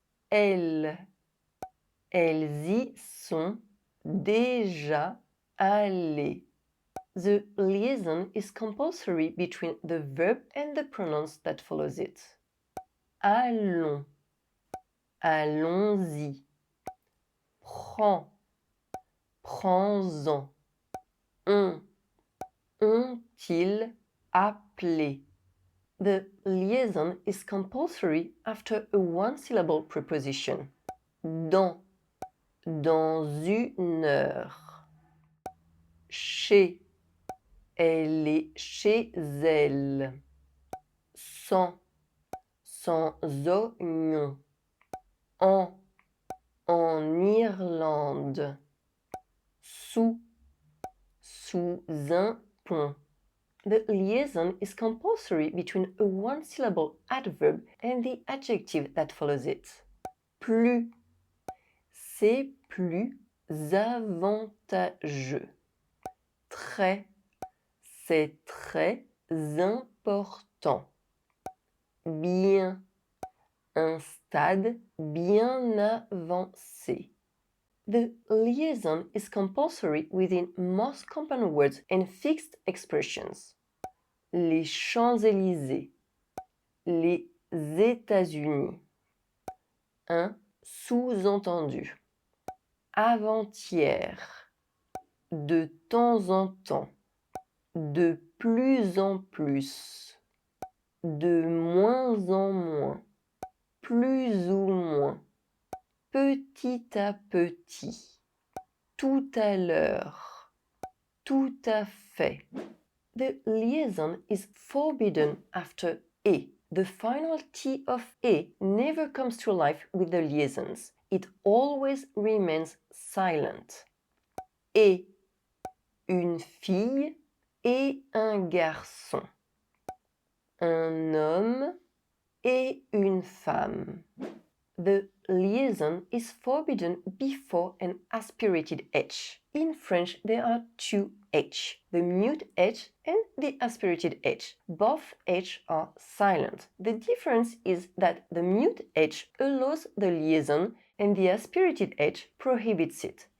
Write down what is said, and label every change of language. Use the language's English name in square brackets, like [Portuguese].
[French] Elles y sont déjà allées. [English] The liaison is compulsory between the verb and the pronouns that follows it. [French] Allons, allons-y. Prends-en. Ont-ils appelé? [English] The liaison is compulsory after a one-syllable preposition. [French] Dans une heure. Elle est chez elle. Sans sans oignon. En Irlande. Sous un pont. [English] The liaison is compulsory between a one-syllable adverb and the adjective that follows it. [French] Plus, c'est plus avantageux. Très, c'est très important. Bien, un stade bien avancé. [English] The liaison is compulsory within most compound words and fixed expressions. [French] Les Champs-Élysées, les États-Unis. Un sous-entendu. Avant-hier, de temps en temps, de plus en plus, de moins en moins, plus ou moins, petit à petit, tout à l'heure, tout à fait. [English] The liaison is forbidden after a. The final T of a never comes to life with the liaisons. It always remains silent. [French] Et une fille et un garçon. Un homme et une femme. [English] The liaison is forbidden before an aspirated H. In French, there are two H, the mute H and the aspirated H. Both H are silent. The difference is that the mute H allows the liaison and the aspirated H prohibits it.